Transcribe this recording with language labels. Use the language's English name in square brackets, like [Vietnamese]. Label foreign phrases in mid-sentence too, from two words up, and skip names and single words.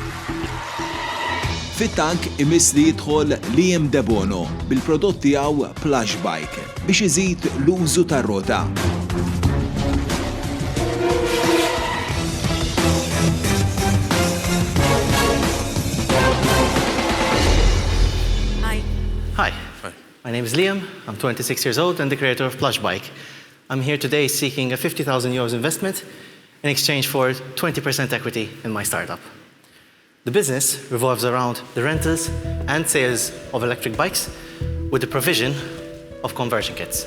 [Maltese] Fit-tank imiss li jidħol Liam Debono bil-prodott tiegħu Plush Bike biex iżid l-użu tar-rota. [English] Hi, my name is Liam. I'm 26 years old and the creator of Plush Bike. I'm here today seeking a 50,000 euros investment in exchange for 20% equity in my startup. The business revolves around the rentals and sales of electric bikes with the provision of conversion kits.